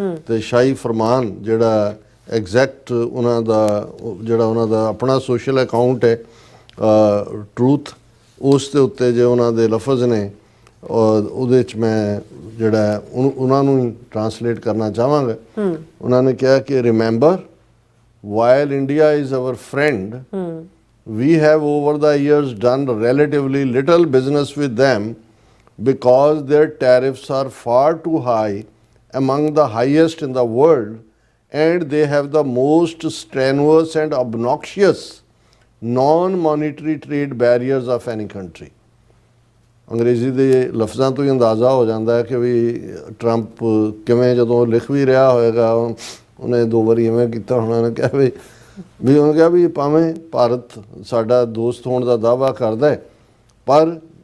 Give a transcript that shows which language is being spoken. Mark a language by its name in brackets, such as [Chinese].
[Punjabi] ਤੇ ਸ਼ਾਹੀ ਫਰਮਾਨ ਜਿਹੜਾ ਐਗਜ਼ੈਕਟ ਉਹਨਾਂ ਦਾ ਆਪਣਾ ਸੋਸ਼ਲ ਅਕਾਊਂਟ ਹੈ ਟਰੂਥ, ਉਸ ਦੇ ਉੱਤੇ ਜੇ ਉਹਨਾਂ ਦੇ ਲਫ਼ਜ਼ ਨੇ, ਔਰ ਉਹਦੇ 'ਚ ਮੈਂ ਜਿਹੜਾ ਉਹਨਾਂ ਨੂੰ ਹੀ ਟਰਾਂਸਲੇਟ ਕਰਨਾ ਚਾਹਾਂਗਾ। ਉਹਨਾਂ ਨੇ ਕਿਹਾ ਕਿ [English] Remember while India is our friend, we have over the years done relatively little business with them because their tariffs are far too high, among the highest in the world, and they have the most strenuous and obnoxious non-monetary trade barriers of any country. [Punjabi] ਅੰਗਰੇਜ਼ੀ ਦੇ ਲਫ਼ਜ਼ਾਂ ਤੋਂ ਹੀ ਅੰਦਾਜ਼ਾ ਹੋ ਜਾਂਦਾ ਹੈ ਕਿ ਵੀ Trump ਕਿਵੇਂ ਜਦੋਂ ਲਿਖ ਵੀ ਰਿਹਾ ਹੋਏਗਾ, ਉਹਨੇ 2 ਵਾਰੀ ਇਵੇਂ ਕੀਤਾ ਹੋਣਾ, ਉਹਨੇ ਕਿਹਾ ਵੀ ਉਹਨੇ ਕਿਹਾ ਵੀ ਭਾਵੇਂ ਭਾਰਤ ਸਾਡਾ ਦੋਸਤ ਹੋਣ ਦਾ ਦਾਅਵਾ ਕਰਦਾ ਹੈ, ਪਰ